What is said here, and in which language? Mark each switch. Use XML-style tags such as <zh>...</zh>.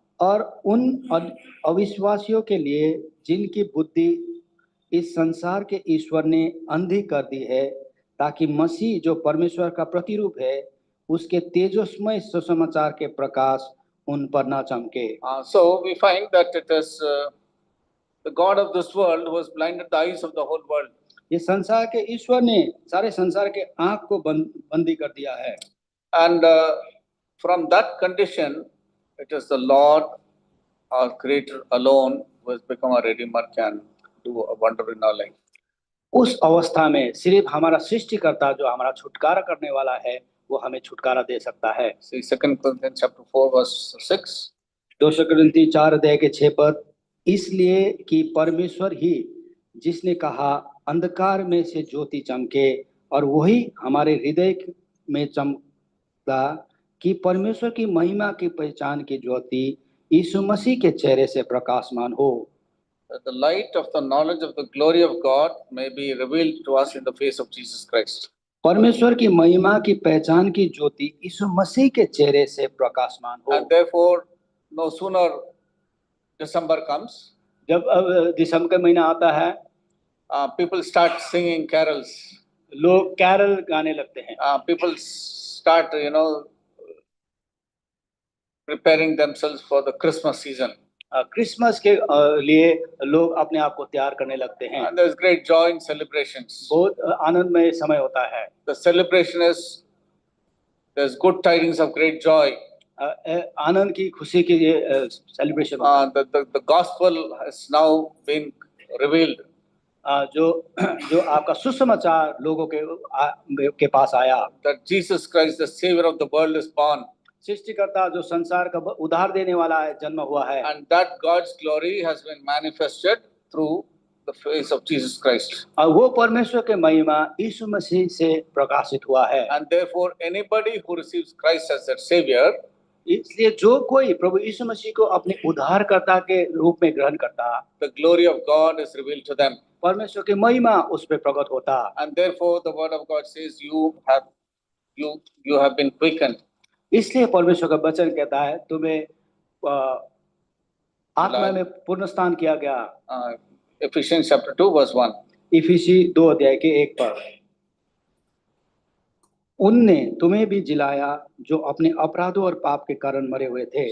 <hi>और उन अविश्वासियों के लिए जिनकी बुद्धि इस संसार के ईश्वर ने अंधी कर दी है, ताकि मसीह जो परमेश्वर का प्रतिरूप है उसके तेजस्मय सुसमाचार के प्रकाश उन पर न चमके।</hi> <en>So we find that it is the God of this world who has blinded the eyes of the whole world.</en> <hi>ये संसार के ईश्वर ने सारे संसार के आँख को बंदी कर दिया है।</hi> <en>And from that condition, it is the Lord, our Creator alone, who has become a Redeemer, can do a wonder in our life.</en> <hi>उस अवस्था में सिर्फ हमारा सृष्टिकर्ता जो हमारा छुटकारा करने वाला है वो हमें छुटकारा दे सकता है।</hi> <en>See 2 Corinthians chapter 4 verse 6.</en> <hi>2 कुरिन्थी 4 अध्याय के 6 पद। इसलिए कि परमेश्वर ही जिसने कहा अंधकार में से ज्योति चमके, और वही हमारे हृदय में चमका कि परमेश्वर की महिमा की पहचान की ज्योति यीशु मसीह के चेहरे से प्रकाशमान हो।</hi> <en>That the light of the knowledge of the glory of God may be revealed to us in the face of Jesus Christ.</en> <hi>परमेश्वर की महिमा की पहचान की ज्योति यीशु मसीह के चेहरे से प्रकाशमान हो।</hi> <en>And therefore, no sooner December comes,</en> <hi>जब दिसंबर का महीना आता है,</hi> <en>people start singing carols.</en> <hi>लोग कैरल गाने लगते हैं।</hi> <en>People start, preparing themselves for the Christmas season.</en> <hi>Christmas के लिए लोग अपने आप को तैयार करने लगते हैं।</hi> <en>And there's great joy in celebrations.</en> <hi>बहुत आनंदमय समय होता है।</hi> <en>The celebration is, there's good tidings of great joy.</en> <hi>आनंद की खुशी की celebration.</hi> <en>The gospel has now been revealed.</en> <hi>जो आपका सुसमाचार लोगों के पास आया,</hi> <en>That Jesus Christ, the Savior of the world, is born.</en> <hi>सृष्टिकर्ता जो संसार का उद्धार देने वाला है जन्म हुआ है।</hi> <en>And that God's glory has been manifested through the face of Jesus Christ.</en> <hi>और वो परमेश्वर के महिमा यीशु मसीह से प्रकाशित हुआ है।</hi> <en>And therefore, anybody who receives Christ as their Savior,</en> <hi>इसलिए जो कोई प्रभु यीशु मसीह को अपने उद्धारकर्ता के रूप में ग्रहण करता,</hi> <en>the glory of God is revealed to them.</en> <hi>परमेश्वर की महिमा उस पे प्रकट होता।</hi> <en>And therefore, the word of God says, you have been quickened.</en> <hi>इसलिए परमेश्वर का वचन कहता है तुम्हें आत्मा में पुनरुत्थान किया गया।</hi> <en>Ephesians chapter 2 verse 1.</en> <hi>इफिसी 2 अध्याय के 1 पर। उनने तुम्हें भी जिलाया जो अपने अपराधों और पाप के कारण मरे हुए थे।</hi>